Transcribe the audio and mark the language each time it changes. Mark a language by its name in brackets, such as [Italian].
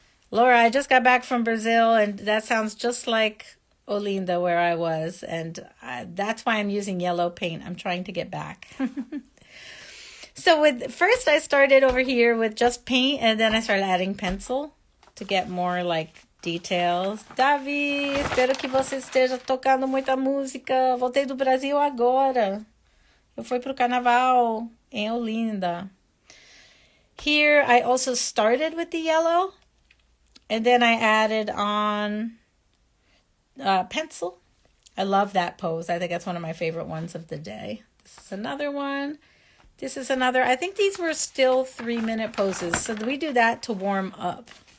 [English] Laura, I just got back from Brazil, and that sounds just like Olinda where I was, and that's why I'm using yellow paint. I'm trying to get back. So first I started over here with just paint, and then I started adding pencil to get more like details. [Portuguese] Davi, espero que você esteja tocando muita música. Voltei do Brasil agora. Eu fui pro carnaval em Olinda. [English] Here I also started with the yellow, and then I added on pencil. I love that pose. I think that's one of my favorite ones of the day. This is another one. This is another. I think these were still 3-minute poses. So we do that to warm up.